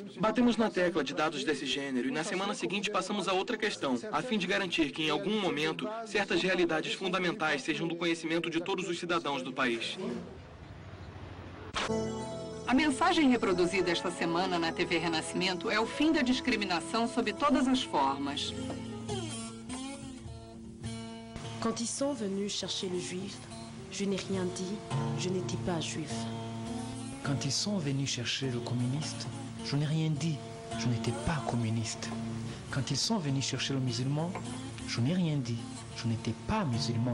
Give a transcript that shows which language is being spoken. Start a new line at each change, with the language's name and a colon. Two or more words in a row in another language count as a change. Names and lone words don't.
Portuguese: Batemos na tecla de dados desse gênero e na semana seguinte passamos a outra questão, a fim de garantir que em algum momento certas realidades fundamentais sejam do conhecimento de todos os cidadãos do país. A mensagem reproduzida esta semana na TV Renascimento é o fim da discriminação sob todas as formas.
French: Quand ils sont venus chercher le juif, je n'ai rien dit, je n'étais pas juif. Quand ils sont venus chercher le communiste, je n'ai rien dit, je n'étais pas communiste. Quand ils sont venus chercher le musulman, je n'ai rien dit, je n'étais pas musulman.